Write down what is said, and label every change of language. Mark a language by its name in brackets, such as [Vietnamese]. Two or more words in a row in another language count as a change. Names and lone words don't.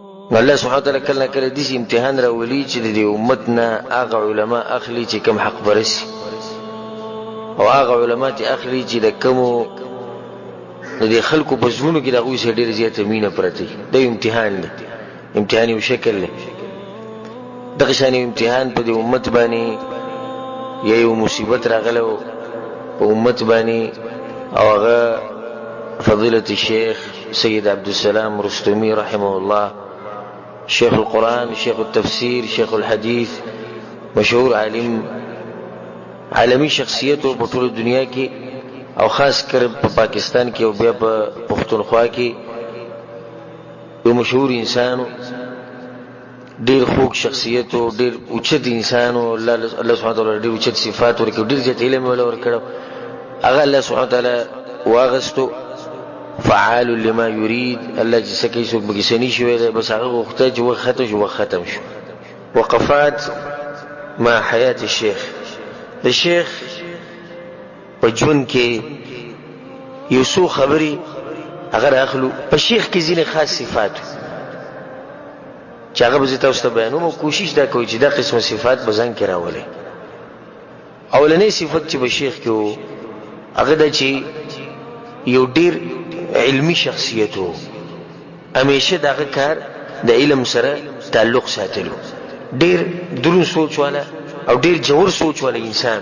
[Arabic] الله سبحانه وتعالى [Pashto] کله کله دې امتحان راولي چې د امت نه هغه علما اخلي چې کم حق برسي، او هغه علما ته اخلي چې د کومو د خلکو په زړونو کې د هغوی سره ډېره زیاته مینه پرته وي. دا امتحان دی، امتحان یو شکل دی. دغه شان امتحان په دې امت باندې یا یو مصیبت راغله په امت باندې، او هغه فضيلة الشيخ سيد عبد السلام رستمي [Arabic] رحمه الله، شيخ القرآن، شيخ التفسير، شيخ الحديث، [Pashto] مشهور عالم عالمی شخصیتو په ټول دنیا کې، او خاص کر په پاکستان کې او بیا په پښتونخوا کې یو مشهور انسانو، ډیر خوږ شخصیتو، ډیر اوچت انسانو. [Arabic] الله سبحانه وتعالی [Pashto] ډیر اوچت صفات ورکړي، ډیر زیات علم ورکړو. هغه [Arabic] الله سبحانه وتعالی [Pashto] واغستو [Arabic] فعال لما يريد. [Pashto] الله چې سکه څوک بګسنی شوی، بس هغه وخت چې وخت شو ختم شو. [Arabic] وقفات مع حياة الشيخ. [Pashto] د شیخ په ژوند کې یو څو خبرې اگر اخلو په شیخ کې ځینې خاص صفات چې هغه به تاسو ته بیانوم، او کوشش دا کوي چې دا قسم صفات به ځان کې راولي. اولنې صفت چې په شیخ کې وو هغه دا چې یو ډیر علمی شخصیت وو، همیشه دغه کار د علم سره تعلق ساتلو، ډیر درون سوچ والا او ډیر جوړ سوچ والا انسان.